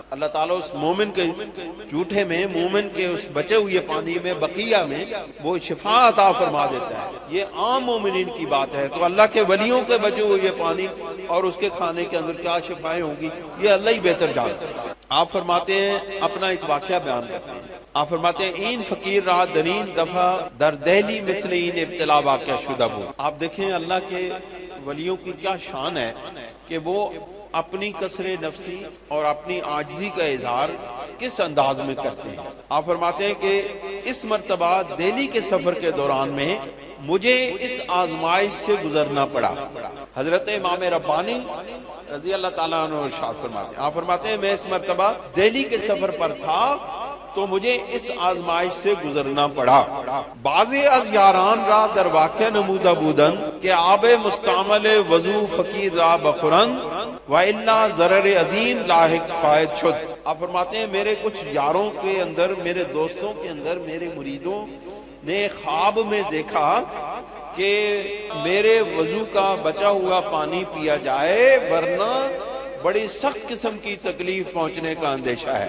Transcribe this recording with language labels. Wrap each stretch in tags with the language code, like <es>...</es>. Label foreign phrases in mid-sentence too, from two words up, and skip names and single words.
<ur>اللہ تعالیٰ اس مومن کے جھوٹے میں، مومن کے اس بچے ہوئے پانی میں، بقیہ میں وہ شفا عطا فرما دیتا ہے۔ یہ عام مومنین کی بات ہے، تو اللہ کے ولیوں کے بچے ہوئے پانی اور اس کے کھانے کے اندر کیا شفائیں ہوں گی یہ اللہ ہی بہتر جانتا ہے۔ آپ فرماتے ہیں اپنا ایک واقعہ بیان کرتے ہیں، آپ فرماتے ہیں</ur> <fa>این فقیر را درین دفعہ در دہلی مثل این ابتلا واقع شدہ بود۔</fa> <ur>آپ دیکھیں اللہ کے ولیوں کی کیا شان ہے کہ وہ اپنی کسر نفسی اور اپنی عاجزی کا اظہار کس انداز میں کرتے ہیں۔ آپ فرماتے ہیں کہ اس مرتبہ دہلی کے سفر کے دوران میں مجھے اس آزمائش سے گزرنا پڑا۔ حضرت امام ربانی رضی اللہ تعالیٰ عنہ ارشاد فرماتے ہیں، آپ فرماتے ہیں میں اس مرتبہ دہلی کے سفر پر تھا تو مجھے اس آزمائش سے گزرنا پڑا۔</ur> <fa>بعضی از یاران را در واقع نمودہ بودن کہ آب مستعمل وضو فقیر را بخورن و الا ضرر عظیم لاحق خواہد شد۔</fa> <ur>آپ فرماتے ہیں میرے کچھ یاروں کے اندر، میرے دوستوں کے اندر، میرے مریدوں نے خواب میں دیکھا کہ میرے وضو کا بچا ہوا پانی پیا جائے ورنہ بڑی سخت قسم کی تکلیف پہنچنے کا اندیشہ ہے۔</ur>